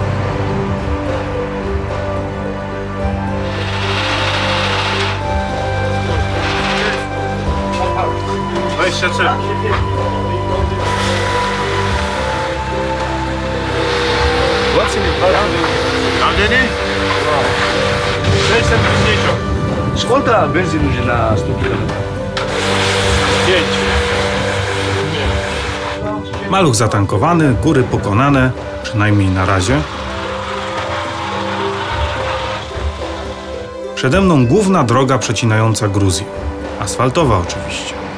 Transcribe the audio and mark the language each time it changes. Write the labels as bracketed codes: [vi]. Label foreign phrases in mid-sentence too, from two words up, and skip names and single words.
[pl] Weźcie czym? Andeni? 650. [ru] Сколько бензин уже на 100 километров? 5. [pl] Maluch zatankowany, góry pokonane, przynajmniej na razie. Przede mną główna droga przecinająca Gruzję. Asfaltowa oczywiście.